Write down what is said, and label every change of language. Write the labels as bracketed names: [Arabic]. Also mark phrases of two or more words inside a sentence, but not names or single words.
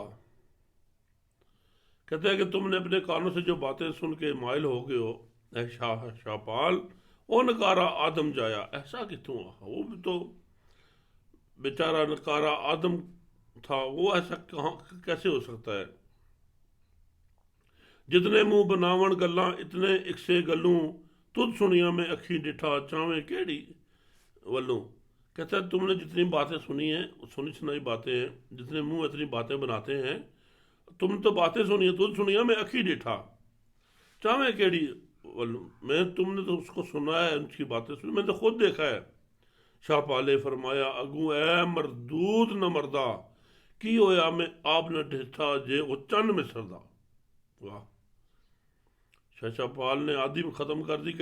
[Urdu] کہتے ہیں کہ تم نے اپنے کانوں سے جو باتیں سن کے مائل ہو گئے ہو اے شاہ پال، [Punjabi] او نکارا آدم جایا ایسا کتھوں آہا۔ [Urdu] وہ بھی تو بیچارہ نکارا آدم تھا، وہ ایسا کیسے ہو سکتا ہے۔ [Punjabi] جتنے منہ بناون گلاں اتنے اکسے گلوں، تجھ سنیا میں اکھی ڈٹھا چاویں کیڑی ولوں۔ [Urdu] کہتا ہے تم نے جتنی باتیں سنی ہیں، سنی سنائی باتیں ہیں، جتنے منہ اتنی باتیں بناتے ہیں، تم نے تو باتیں سنی ہیں، [Punjabi] تجھ سنیا میں اکھی ڈٹھا چاویں کیڑی ولوں۔ [Urdu] میں تم نے تو اس کو سنا ہے، ان کی باتیں سنی، میں نے تو خود دیکھا ہے۔ [Punjabi] شاہ پالے فرمایا اگوں اے مردود نہ مردہ، کی ہویا میں آپ نہ ڈٹھا جے وہ چند میں سردا۔ واہ! [Urdu] شاہ پال نے آدھی میں ختم کر دی۔